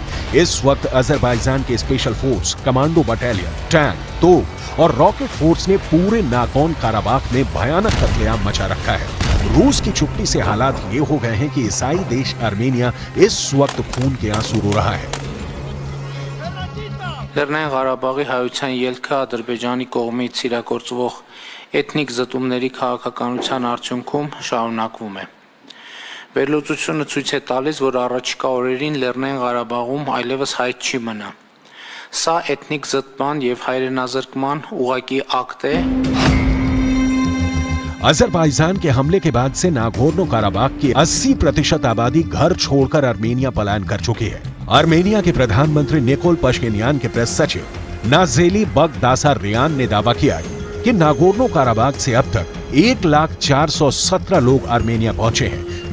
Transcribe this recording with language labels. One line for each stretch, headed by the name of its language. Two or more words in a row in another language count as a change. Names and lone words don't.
Hindi: इस वक्त अजरबैजान के स्पेशल फोर्स, कमांडो बटालियन, टैंक, तोप और रॉकेट फोर्स ने पूरे नागोर्नो काराबाख में भयानक कत्लेआम मचा रखा है। रूस की चुप्पी से हालात ये हो गए हैं कि ईसाई देश आर्मेनिया इस वक्त खून के आंसू रो रहा है।
Armenian: Լեռնային Ղարաբաղի հայության ելքը Ադրբեջանի կողմից իրագործվող էթնիկ զտումների քաղաքականության արդյունքում շարունակվում է։ Վերլուծությունը ցույց է տալիս, որ առաջիկա օրերին Լեռնային Ղարաբաղում այլևս հայտ չի մնա։ Սա էթնիկ զտման եւ հայրենազրկման ուղղակի ակտ է։
Hindi: अजरबैजान के हमले के बाद से नागोर्नो काराबाख की 80% आबादी घर छोड़कर अर्मेनिया पलायन कर चुकी है। अर्मेनिया के प्रधानमंत्री निकोल पशिन्यान के प्रेस सचिव नाजेली बगदासार्यान ने दावा किया कि नागोर्नो काराबाख से अब तक 1,417 लोग अर्मेनिया पहुंचे हैं।